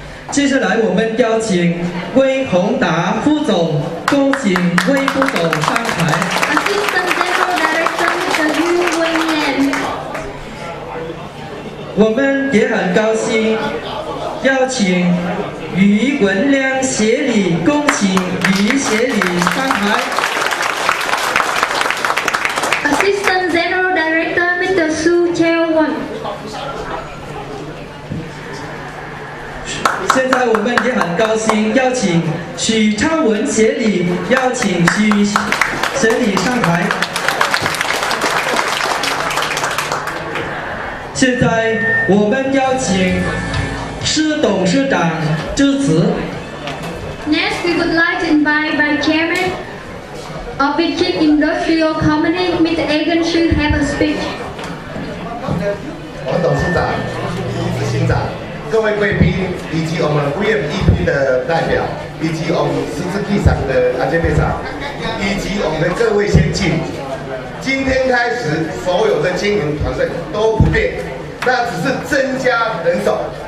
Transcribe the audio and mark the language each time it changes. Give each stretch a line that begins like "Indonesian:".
Chinese: 接下来我们邀请魏宏达副总恭请魏副总上台。
English: Assistant General Director Mr. Yu Wenyan.
Chinese: 我们也很高兴邀请于文亮协理，恭请于协理上台。
English: Assistant General Director Mr. Su Cheo-won.
Chinese: 现在我们也很高兴邀请许昌文协理，邀请许协理上台。现在我们邀请施董事长致辞。
English: Next, we would like to invite Vice Chairman of Beijing Industrial Company, Mr. Egan Shu, have a speech.
Chinese: 王董事长、执行长、各位贵宾，以及我们 VMEP 的代表，以及我们Suzuki厂的阿杰队长，以及我们的各位先进，今天开始，所有的经营团队都不变，那只是增加人手。